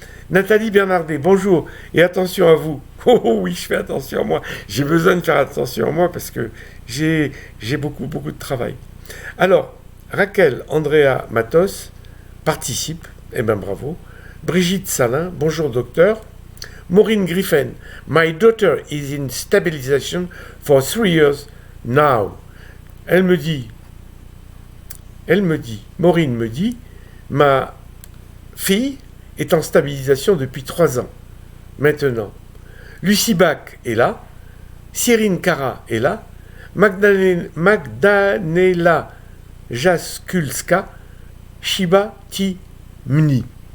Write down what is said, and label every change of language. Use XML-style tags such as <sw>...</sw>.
<fr>Nathalie Bernardet, bonjour et attention à vous. Oh oui, je fais attention à moi. J'ai besoin de faire attention à moi parce que j'ai beaucoup de travail. Alors, Raquel Andrea Matos participe, eh bien bravo. Brigitte Salin, bonjour docteur.</fr> <en>Maureen Griffin, my daughter is in stabilization for 3 years now.</en> <fr>Elle me dit, Maureen me dit, ma fille est en stabilisation depuis 3 ans. Maintenant, Lucie Bach est là, Cyrine Cara est là, Magdanela Jaskulska, Shiba Timni.</fr>